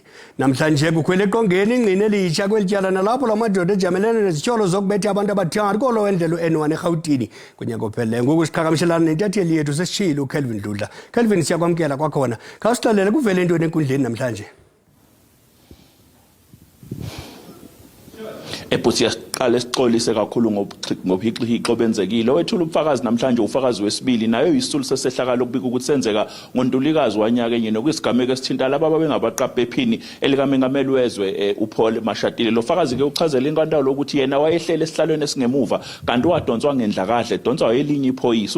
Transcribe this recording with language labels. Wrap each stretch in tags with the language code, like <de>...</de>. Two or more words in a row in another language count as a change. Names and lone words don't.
<xh>Namhlanje kukhwele eqongeni ingqini elitsha kweli tyala nalapho la madoda ejamelene nezityholo zokubetha abantu abathathu kuholo wendlela u-N1 eRhawutini kunyaka ophelileyo. Ngoku siqhagamshelana nentatheli yethu sesitshilo uKelvin Dudla. Kelvin, siyakwamkela kwakhona. Khawusixelele kuvele ntoni enkundleni namhlanje? Siyaqala sixolise kakhulu ngobuhixihixo benzekile.</xh> <zu>Wethula ubufakazi namhlanje ufakazi wesibili nayo isisulu sesehlakalo ukubika ukuthi senzeka ngoNtulikazi wanyaka enye nokuyisigameko esithinta laba ababengabaqaphi ephini elikamengameli wezwe uPaul Mashatile. Lo fakazi ke uchazela inkantolo ukuthi yena wayehlele esihlalweni esingemuva kanti wadonswa ngendlakahle edonswa elinye iphoyisa.</zu>